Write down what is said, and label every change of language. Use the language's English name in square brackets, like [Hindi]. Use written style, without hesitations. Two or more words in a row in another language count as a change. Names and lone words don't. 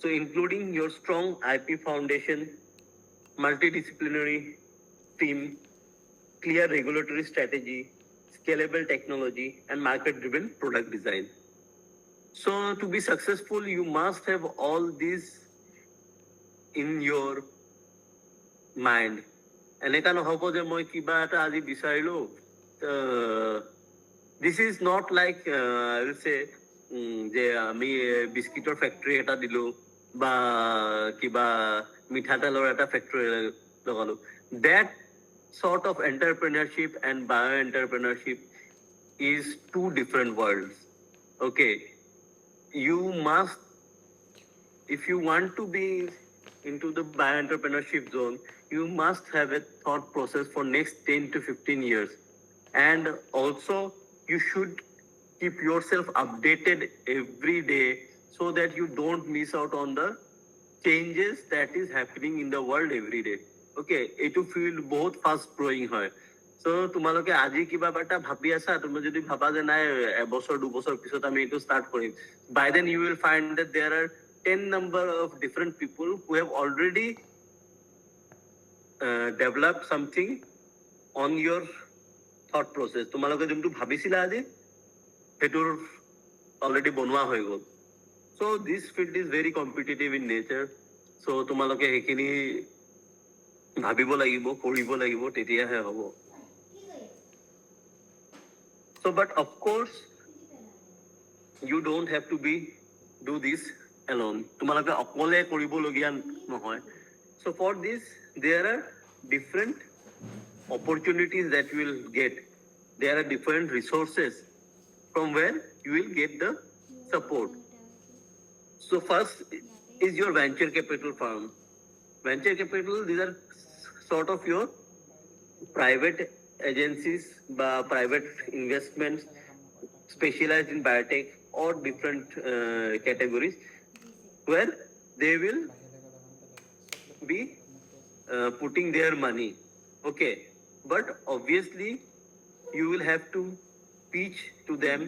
[English] including your strong IP foundation multidisciplinary team clear regulatory strategy scalable technology and market driven product design so to be successful you must have all these in your mind [Assamese] এনেকা নহব যে মই কিবা এটা আজি বিচাৰিলো [English] this is not like I will say [Assamese] যে আমি বিস্কিটৰ ফ্যাক্টৰি এটা দিলো বা কিবা মিঠাতেলৰ এটা ফ্যাক্টৰি লগালো [English] that sort of entrepreneurship and bio entrepreneurship is two different worlds okay you must if you want to be into the bio entrepreneurship zone you must have a thought process for next 10 to 15 years and also you should keep yourself updated every day so that you don't miss out on the changes that is happening in the world every day okay [Assamese] etu field bahut fast growing hoy [English] so [Assamese] তোমালোকে আজি কিবা এটা ভাবি আছা তুমি যদি ভাবা যে নাই এবছৰ দুবছৰ পিছত আমি এটো স্টার্ট কৰিম [English] by then you will find that there are 10 number of different people who have already developed something on your thought process [Assamese] তোমালোকে যোনটো ভাবিছিলা আজি এটোৰ already বনোৱা হৈ গল [English] so this field is very competitive in nature so [Assamese] তোমালোকে হেখিনি ভাবিব লাগিব কৰিব লাগিব তেতিয়াহে হ'ব [English] so but of course you don't have to do this alone [Assamese] তোমালোকে অকলে কৰিব লগিয়া নহয় [English] so for this there are different opportunities that you will get there are different resources from where you will get the support so first is your venture capital firm venture capital these are sort of your private agencies by private investments specialized in biotech or different categories where they will be putting their money okay but obviously you will have to teach to them.